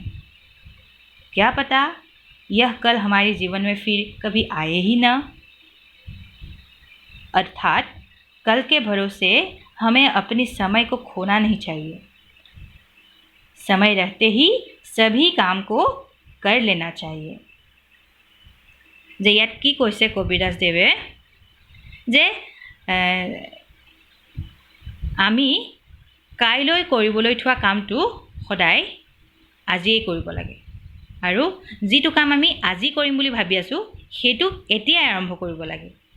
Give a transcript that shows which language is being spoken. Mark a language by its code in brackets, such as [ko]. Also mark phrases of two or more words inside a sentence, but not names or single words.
[hi] क्या पता यह कल हमारे जीवन में फिर कभी आए ही ना। अर्थात कल के भरोसे हमें अपने समय को खोना नहीं चाहिए। समय रहते ही सभी काम को कर लेना चाहिए। [as] যে ইয়াত কি কৈছে কবিৰদাস দেৱে, যে আমি কাইলৈ কৰিবলৈ থোৱা কামটো সদায় আজিয়েই কৰিব লাগে, আৰু যিটো কাম আমি আজি কৰিম বুলি ভাবি আছোঁ সেইটো এতিয়াই আৰম্ভ কৰিব লাগে।